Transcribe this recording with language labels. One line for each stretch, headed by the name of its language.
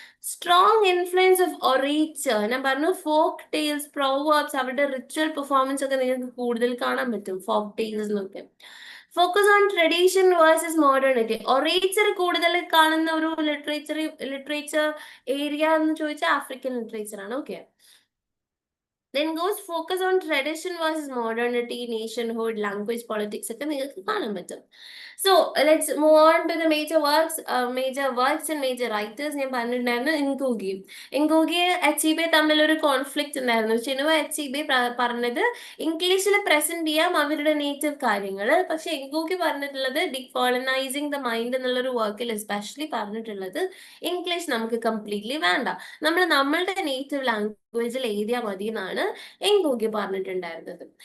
English: Strong influence of orature.
Malayalam: ഞാൻ പറഞ്ഞു folk tales, proverbs, അവരുടെ റിച്വൽ പെർഫോമൻസ് ഒക്കെ നിങ്ങൾക്ക് കൂടുതൽ കാണാൻ പറ്റും ഫോക്ക് ടെയിൽസ് എന്നൊക്കെ.
English: Focus on tradition versus modernity.
Malayalam: ഒറേച്ചർ കൂടുതൽ കാണുന്ന ഒരു ലിറ്ററേച്ചർ ഏരിയ എന്ന് ചോദിച്ചാൽ ആഫ്രിക്കൻ ലിറ്ററേച്ചർ ആണ്. Okay.
English: Then goes focus on tradition versus modernity, nationhood, language, politics
Malayalam: ഒക്കെ നിങ്ങൾക്ക് കാണാൻ പറ്റും.
English: So let's move on to the major works and major writers.
Malayalam: ഞാൻ പറഞ്ഞിട്ടുണ്ടായിരുന്നു ഇൻകൂഗി അച്ചീബെ തമ്മിൽ ഒരു കോൺഫ്ലിക്റ്റ് ഉണ്ടായിരുന്നു. ചിനുവ അച്ചീബെ പറഞ്ഞത് ഇംഗ്ലീഷിൽ പ്രസന്റ് ചെയ്യാം അവരുടെ നേറ്റീവ് കാര്യങ്ങൾ, പക്ഷെ ഇൻകൂഗി പറഞ്ഞിട്ടുള്ളത് ഡിക്കോളനൈസിങ് ദ മൈൻഡ് എന്നുള്ളൊരു വർക്കിൽ എസ്പെഷ്യലി പറഞ്ഞിട്ടുള്ളത് ഇംഗ്ലീഷ് നമുക്ക് കംപ്ലീറ്റ്ലി വേണ്ട, നമ്മളുടെ നേറ്റീവ് ലാംഗ്വേജിൽ എഴുതിയാൽ മതി എന്നാണ് എൻഗോഗി പറഞ്ഞിട്ടുണ്ടായിരുന്നത്.